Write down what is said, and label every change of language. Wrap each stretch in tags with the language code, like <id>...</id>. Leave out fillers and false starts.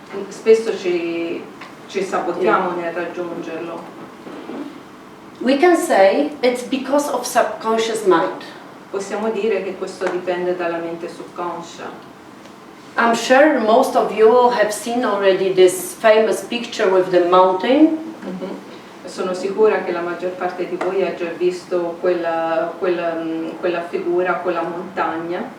<it>Spesso ci sabotiamo nel raggiungerlo.</it> <en>We can say it's because of subconscious mind.</en> <it>Possiamo dire che questo dipende dalla mente subconscia.</it> <en>I'm sure most of you have seen already this famous picture with the mountain.</en> <it>Sono sicura che la maggior parte di voi ha già visto quella figura con la montagna,</it>